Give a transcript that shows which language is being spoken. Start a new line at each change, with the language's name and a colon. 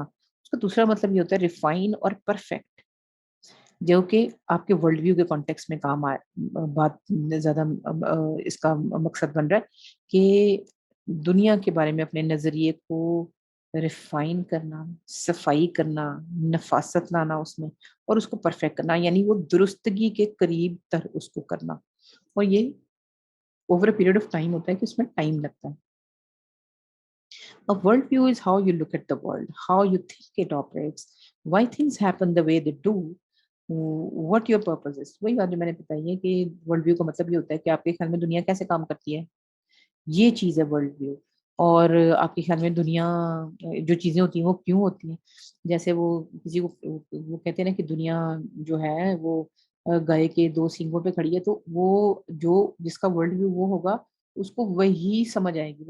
Urdu: اس کا دوسرا مطلب یہ ہوتا ہے ریفائن اور پرفیکٹ، جو کہ آپ کے ورلڈ ویو کے کانٹیکس میں کام بات زیادہ اس کا مقصد بن رہا ہے کہ دنیا کے بارے میں اپنے نظریے کو ریفائن کرنا، صفائی کرنا، نفاست لانا اس میں، اور اس کو پرفیکٹ کرنا، یعنی وہ درستگی کے قریب تر اس کو کرنا. اور یہ
English: over a period of time
Urdu: ہوتا ہے کہ اس میں ٹائم لگتا ہے.
English: A worldview is how you look at the world, how you think it operates, why things happen the way they do, what your purpose is.
Urdu: وہی بات جو میں نے بتائی ہے کہ ورلڈ ویو کا مطلب یہ ہوتا ہے کہ آپ کے خیال میں دنیا کیسے کام کرتی ہے، یہ چیز ہے ورلڈ ویو. اور آپ کے خیال میں دنیا جو چیزیں ہوتی ہیں وہ کیوں ہوتی ہیں. جیسے وہ کسی کو وہ کہتے ہیں نا کہ دنیا جو ہے وہ گائے کے دو سینگوں پہ کھڑی ہے، تو وہ جو جس کا ورلڈ ویو وہ ہوگا اس کو وہی سمجھ آئے گی.